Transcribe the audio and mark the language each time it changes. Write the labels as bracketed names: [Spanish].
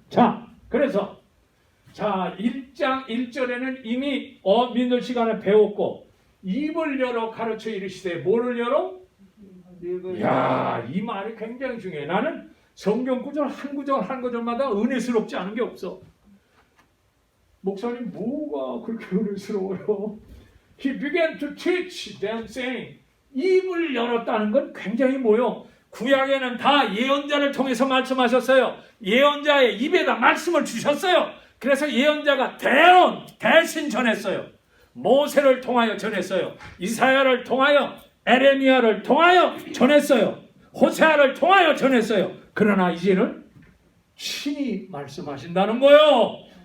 [Korean] 자, 그래서 1장 1절에는 이미 민들 시간에 배웠고 입을 열어 가르쳐 이르시되 뭐를 열어? 야, 이 말이 굉장히 중요해. 나는 성경 구절 한 구절 한 구절마다 은혜스럽지 않은 게 없어. 목사님 뭐가 그렇게 은혜스러워요? [English] He began to teach them saying [Korean] 입을 열었다는 건 굉장히 뭐요? 구약에는 다 예언자를 통해서 말씀하셨어요. 예언자의 입에다 말씀을 주셨어요. 그래서 예언자가 대신 전했어요. 모세를 통하여 전했어요. 이사야를 통하여 에레미야를 통하여 전했어요. 호세아를 통하여 전했어요. 그러나 이제는 친히 말씀하신다는 거요.